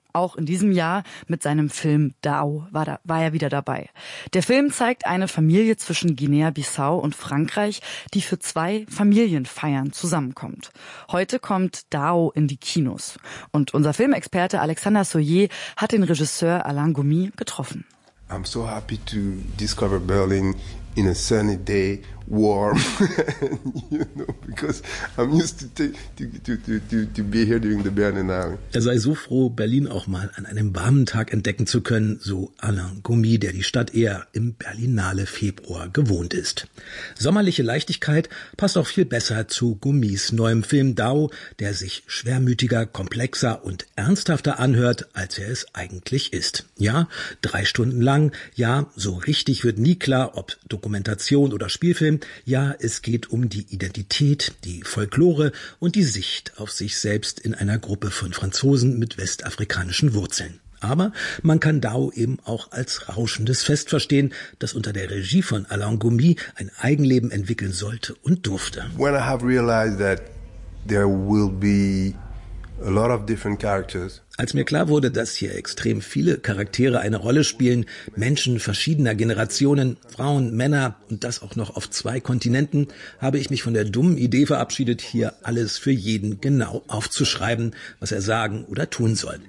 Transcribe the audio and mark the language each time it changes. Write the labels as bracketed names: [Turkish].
[German] Auch in diesem Jahr mit seinem Film Dao war er wieder dabei. Der Film zeigt eine Familie zwischen Guinea-Bissau und Frankreich, die für zwei Familienfeiern zusammenkommt. Heute kommt Dao in die Kinos. Und unser Filmexperte Alexander Soyer hat den Regisseur Alain Gomi getroffen. [English] I'm so happy to discover Berlin in a sunny day, warm, you know, because I'm used to be here during the Berlinale. [German] Er sei so froh, Berlin auch mal an einem warmen Tag entdecken zu können, so Alain Gomi, der die Stadt eher im Berlinale Februar gewohnt ist. Sommerliche Leichtigkeit passt auch viel besser zu Gomis neuem Film Dao, der sich schwermütiger, komplexer und ernsthafter anhört, als er es eigentlich ist. Ja, 3 Stunden lang, ja, so richtig wird nie klar, ob Dokumentation oder Spielfilm. Ja, es geht um die Identität, die Folklore und die Sicht auf sich selbst in einer Gruppe von Franzosen mit westafrikanischen Wurzeln. Aber man kann Dao eben auch als rauschendes Fest verstehen, das unter der Regie von Alain Gomi ein Eigenleben entwickeln sollte und durfte. [English] When I have realized that there will be a lot of different characters. [German] Als mir klar wurde, dass hier extrem viele Charaktere eine Rolle spielen, Menschen verschiedener Generationen, Frauen, Männer und das auch noch auf 2 Kontinenten, habe ich mich von der dummen Idee verabschiedet, hier alles für jeden genau aufzuschreiben, was er sagen oder tun soll.